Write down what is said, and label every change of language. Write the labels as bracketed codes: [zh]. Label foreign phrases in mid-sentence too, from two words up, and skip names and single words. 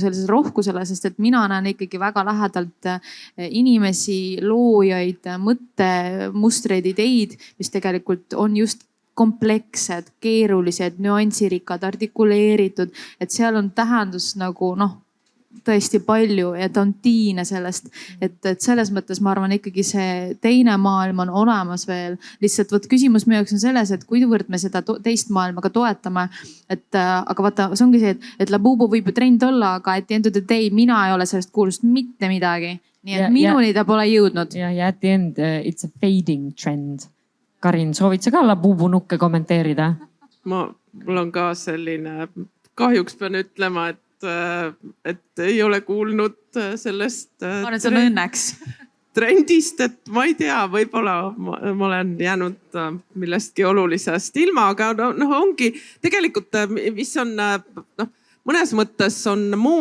[et] sellisele rohkusele, sest et mina näen ikkagi väga lähedalt inimesi, loojaid, mõttemustreid, ideid, mis tegelikult on just komplekssed, keerulised, nüansirikkad, artikuleeritud, et seal on tähendus nagu tõesti palju ja ta on tiine sellest, et selles mõttes ma arvan ikkagi see teine maailm on olemas veel. Lihtsalt võt küsimus minu jaoks on selles, et kuivõrd me seda teist maailma ka toetame. Aga vaata, see ongi see, et Labubu võib ju trend olla, aga [en] at the end of the day [et] mina ei ole sellest kuulust mitte midagi. Nii et minuni ta pole jõudnud. [en] Ja at the end it's a fading trend. [et] Karin, soovid sa ka Labubu nukke kommenteerida? Mul on ka selline, kahjuks pean ütlema, et ei ole kuulnud sellest trendist, et ma ei tea, võib-olla ma olen jäänud millestki olulisest ilma, aga ongi tegelikult, mis on mõnes mõttes on